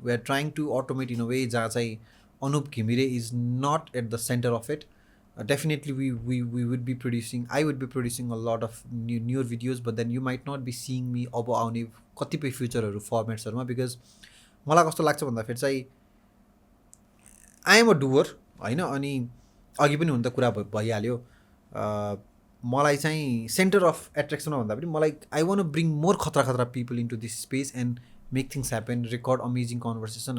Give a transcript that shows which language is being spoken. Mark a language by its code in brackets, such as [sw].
[en] we are trying to automate in a way [ne] जहाँ चाहिँ [en] Anup Ghimire is not at the center of it. Definitely we would be producing, I would be producing a lot of newer videos, but then you might not be seeing me [ne] अब आउने कतिपय फ्युचरहरू फर्मेट्सहरूमा. Because मलाई कस्तो लाग्छ भन्दाखेरि चाहिँ [en] I am a doer [ne] होइन, अनि अघि पनि हुन त कुरा भइहाल्यो. मलाई चाहिँ सेन्टर अफ एट्र्याक्सनमा भन्दा पनि मलाई [en] I want to bring more खतरा people into this space and make things happen, record amazing conversation.